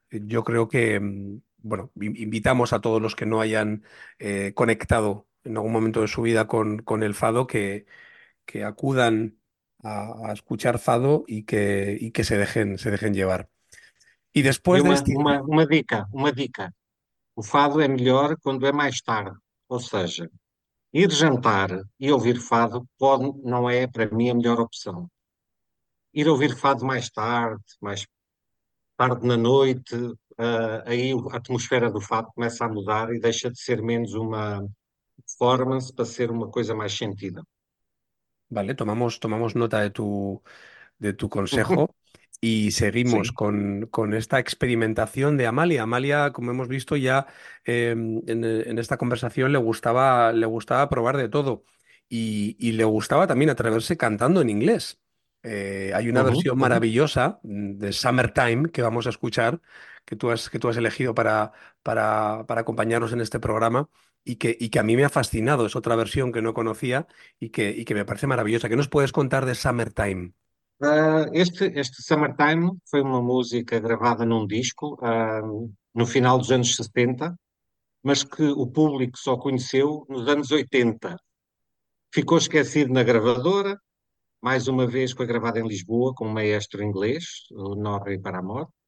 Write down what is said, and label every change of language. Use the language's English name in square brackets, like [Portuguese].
[Spanish] Yo creo que, bueno, invitamos a todos los que no hayan conectado en algún momento de su vida con el fado, que acudan a escuchar fado y que se dejen llevar. Y después [Portuguese] uma dica. O fado é melhor quando é mais tarde. Ou seja, ir jantar e ouvir fado não é, para mim, a melhor opção. Ir ouvir fado mais tarde na noite, aí a atmosfera do fado começa a mudar e deixa de ser menos uma performance para ser uma coisa mais sentida. [Spanish] Vale, tomamos nota de tu consejo y seguimos con esta experimentación de Amália. Amália, como hemos visto ya en esta conversación, le gustaba probar de todo y le gustaba también atreverse cantando en inglés. Hay una versión maravillosa de Summertime que vamos a escuchar, que tú has elegido para acompañarnos en este programa. Y que a mí me ha fascinado, es otra versión que no conocía y que me parece maravillosa. ¿Qué nos puedes contar de Summertime? [Portuguese] Este Summertime foi uma música gravada num disco no final dos anos 70, mas que o público só conheceu nos anos 80. Ficou esquecido na gravadora, mais uma vez foi gravada em Lisboa com um maestro inglês, o Norrie Paramore.